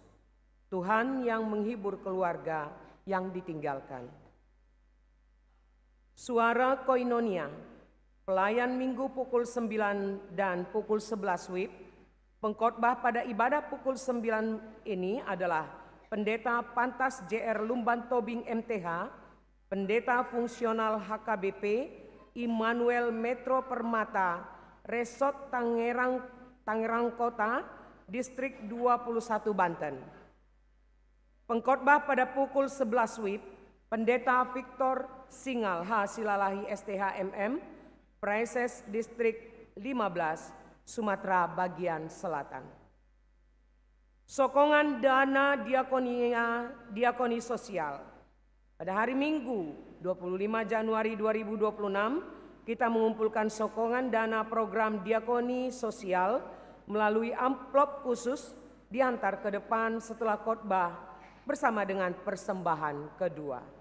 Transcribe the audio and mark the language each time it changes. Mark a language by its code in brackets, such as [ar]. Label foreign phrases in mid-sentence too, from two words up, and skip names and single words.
[id] Tuhan yang menghibur keluarga yang ditinggalkan. Suara Koinonia, pelayan minggu pukul 9 dan pukul 11 WIB. Pengkhotbah pada ibadah pukul 9 ini adalah Pendeta Pantas JR Lumban Tobing MTH, Pendeta Fungsional HKBP Immanuel Metro Permata, Resort Tangerang Kota, Distrik 21 Banten. Pengkhotbah pada pukul 11 WIB, Pendeta Victor Singal H. Silalahi STH MM, Preses Distrik 15, Sumatera Bagian Selatan. Sokongan dana diakoni sosial. Pada hari Minggu 25 Januari 2026, kita mengumpulkan sokongan dana program diakoni sosial melalui amplop khusus diantar ke depan setelah khotbah bersama dengan persembahan kedua.